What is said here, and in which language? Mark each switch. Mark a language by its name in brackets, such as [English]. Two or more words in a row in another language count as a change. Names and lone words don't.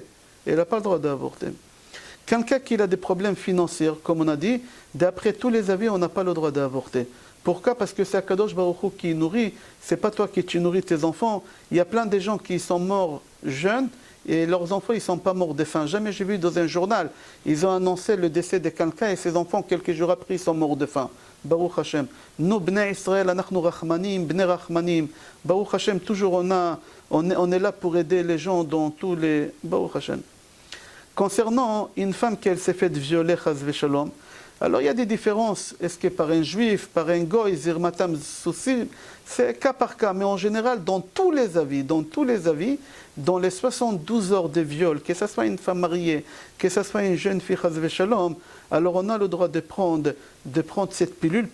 [French] Il n'a pas le droit d'avorter. Quelqu'un qui a des problèmes financiers, comme on a dit, d'après tous les avis, on n'a pas le droit d'avorter. Pourquoi? Parce que c'est [Hebrew] הקדוש ברוך הוא [French] qui nourrit, c'est pas toi qui tu nourris tes enfants. Il y a plein de gens qui sont morts jeunes et leurs enfants ils ne sont pas morts de faim. Jamais j'ai vu dans un journal, ils ont annoncé le décès de quelqu'un et ses enfants quelques jours après ils sont morts de faim. [Hebrew] ברוך השם. Nous, בני ישראל, אנחנו רחמנים, בני רחמנים. ברוך השם, [French] toujours on est là pour aider les gens dans tous les... [Hebrew] ברוך השם. [French] Concernant une femme qui s'est faite violer, [Hebrew] חס ושלום, [French] alors il y a des différences. Est-ce que par un juif, par un goy, zirmatam souci, c'est cas par cas. Mais en général, dans tous les avis, dans les 72 heures de viol, que ce soit une femme mariée, que ce soit une jeune fille, [Hebrew] חס ושלום, [French] alors on a le droit de prendre cette pilule.